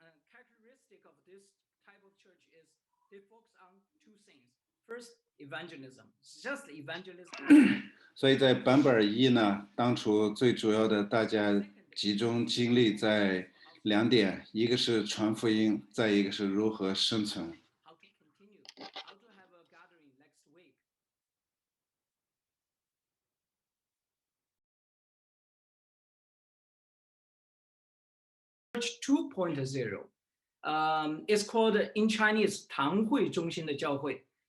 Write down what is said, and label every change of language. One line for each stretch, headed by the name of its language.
English: Characteristic of this type of church is they focus on two things. First, evangelism, just evangelism.
Chinese: 所以在版本1呢，当初最主要的大家集中精力在2点，一个是传福音，再一个是如何生存。
English: How to continue, how to have a gathering next week. Church 2.0. It's called in Chinese 堂会中心的教会.